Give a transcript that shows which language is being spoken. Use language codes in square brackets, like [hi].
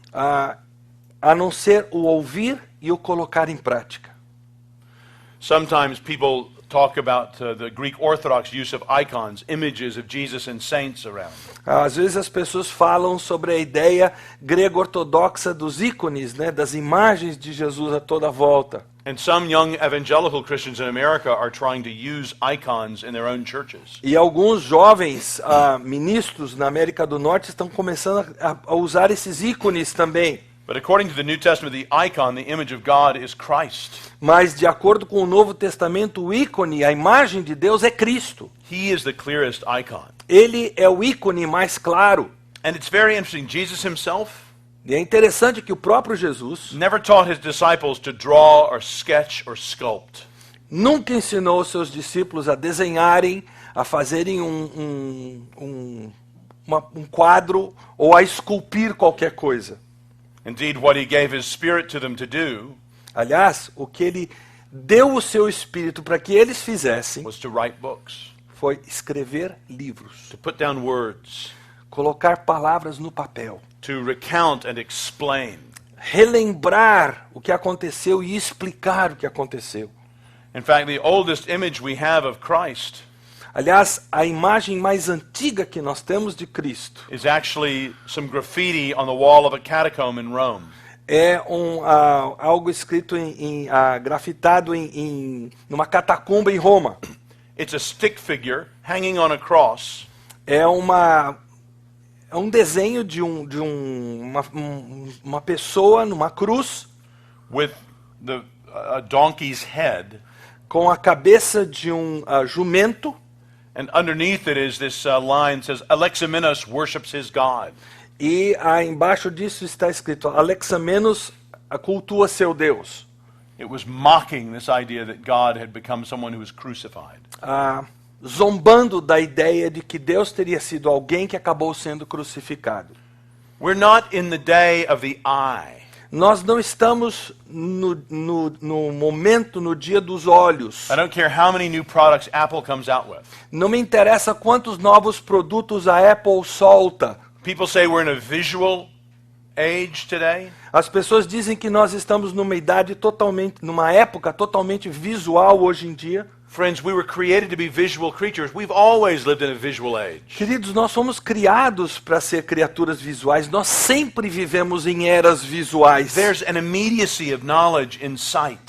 [pt] a não ser o ouvir e o colocar em prática. [en] Sometimes people talk about the Greek Orthodox use of icons, images of Jesus and saints around. [pt] Às vezes as pessoas falam sobre a ideia grego-ortodoxa dos ícones, né, das imagens de Jesus a toda volta. [en] And some young evangelical Christians in America are trying to use icons in their own churches. [pt] E alguns jovens ministros na América do Norte estão começando a usar esses ícones também. [en] But according to the New Testament, the icon, the image of God, is Christ. [pt] Mas de acordo com o Novo Testamento, o ícone, a imagem de Deus é Cristo. [en] He is the clearest icon. [pt] Ele é o ícone mais claro. [en] And it's very interesting. Jesus himself [pt] E é interessante que o próprio Jesus [en] never taught his disciples to draw or sketch or sculpt. [pt] nunca ensinou os seus discípulos a desenharem, a fazerem um quadro ou a esculpir qualquer coisa. [en] Indeed, what he gave his Spirit to them to do [pt] Aliás, o que ele deu o seu espírito para que eles fizessem [en] was to write books, [pt] foi escrever livros, [en] to put down words, [pt] colocar palavras no papel, [en] to recount and explain. [pt] relembrar o que aconteceu e explicar o que aconteceu. [en] In fact, the oldest image we have of Christ [pt] Aliás, a imagem mais antiga que nós temos de Cristo [en] is actually some graffiti on the wall of a catacomb in Rome. [pt] é algo escrito grafitado numa catacumba em Roma. [en] It's a stick figure hanging on a cross [pt] É um desenho de uma pessoa numa cruz [en] with a donkey's head, [pt] com a cabeça de jumento. [en] and underneath it is this line that says, Alexamenos worships his God. [pt] E embaixo disso está escrito: Alexamenos cultua seu Deus? [en] It was mocking this idea that God had become someone who was crucified. [pt] Zombando da ideia de que Deus teria sido alguém que acabou sendo crucificado. [en] We're not in the day of the eye. [pt] Nós não estamos no momento, no dia dos olhos. [en] I don't care how many new products Apple comes out with. [pt] Não me interessa quantos novos produtos a Apple solta. [en] People say we're in a visual age today. [pt] As pessoas dizem que nós estamos numa época totalmente visual hoje em dia. [en] Friends, we were created to be visual creatures. We've always lived in a visual age. [pt] Queridos, nós fomos criados para ser criaturas visuais. Nós sempre vivemos em eras visuais. [en] There's an immediacy of knowledge in sight.